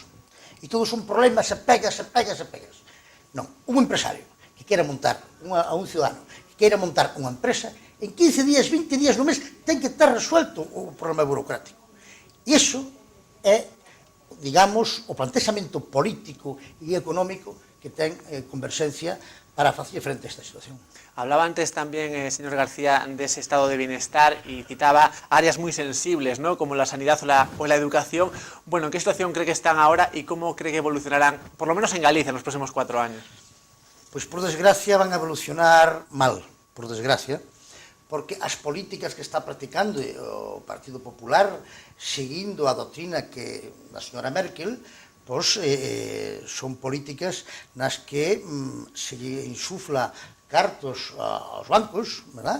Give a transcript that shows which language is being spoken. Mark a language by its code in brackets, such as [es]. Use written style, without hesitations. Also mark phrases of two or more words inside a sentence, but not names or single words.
[gl] E todos son problemas, se pegas. Non, un empresario que queira montar, a un ciudadano que queira montar unha empresa, en 15 días, 20 días no mes, ten que estar resuelto o problema burocrático. E iso é, digamos, o plantexamento político e económico que ten Converxencia para facer frente a esta situación. [es] Hablaba antes también, señor García, de ese estado de bienestar y citaba áreas muy sensibles, ¿no?, como la sanidad o la educación. Bueno, ¿en qué situación cree que están ahora y cómo cree que evolucionarán, por lo menos en Galicia, en los próximos 4 años? [gl] Pois, por desgracia, van a evolucionar mal, por desgracia, porque as políticas que está practicando o Partido Popular, seguindo a doutrina da señora Merkel, pois son políticas nas que se insufla cartos aos bancos, verdad?